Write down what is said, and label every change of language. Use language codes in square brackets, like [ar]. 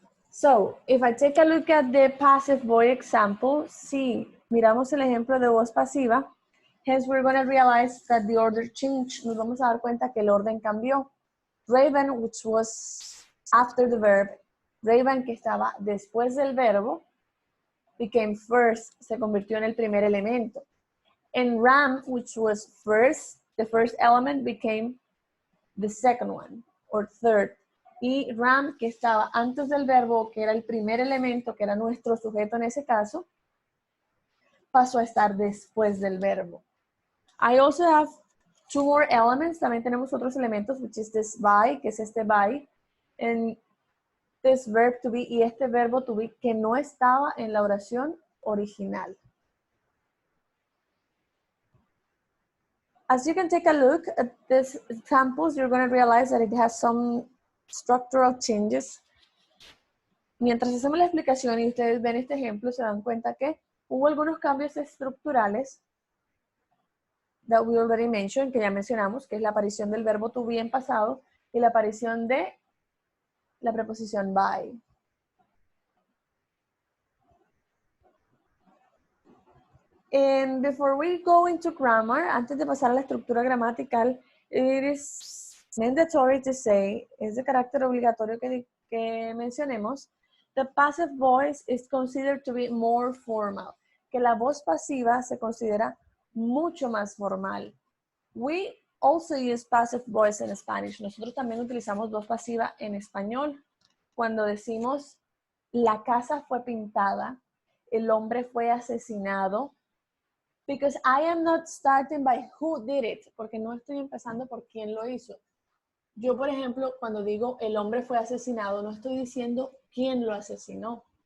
[en] So, if I take a look at the passive voice example, [es] si miramos el ejemplo de voz pasiva, [en] hence we're going to realize that the order changed. [es] Nos vamos a dar cuenta que el orden cambió. Raven, [en] which was after the verb, [es] Raven, que estaba después del verbo, [en] became first, [es] se convirtió en el primer elemento. [en] And Ram, which was first, the first element became the second one, or third. [es] Y Ram, que estaba antes del verbo, que era el primer elemento, que era nuestro sujeto en ese caso, pasó a estar después del verbo. [en] I also have two more elements. [es] También tenemos otros elementos, [en] which is this by, [es] que es este by, [en] and this verb to be, [es] y este verbo to be, que no estaba en la oración original. [en] As you can take a look at these examples, you're going to realize that it has some structural changes. [es] Mientras hacemos la explicación y ustedes ven este ejemplo, se dan cuenta que hubo algunos cambios estructurales [en] that we already mentioned, [es] que ya mencionamos, que es la aparición del verbo to be en pasado y la aparición de la preposición by. [en] And before we go into grammar, [es] antes de pasar a la estructura gramatical, [en] it is mandatory to say, [es] es de carácter obligatorio que mencionemos, [en] the passive voice is considered to be more formal, [es] que la voz pasiva se considera mucho más formal. [en] We also use passive voice in Spanish. [es] Nosotros también utilizamos voz pasiva en español. Cuando decimos, la casa fue pintada, el hombre fue asesinado, [en] because I am not starting by who did it, [es] porque no estoy empezando por quién lo hizo. Yo, por ejemplo, cuando digo el hombre fue asesinado, no estoy diciendo quién lo asesinó.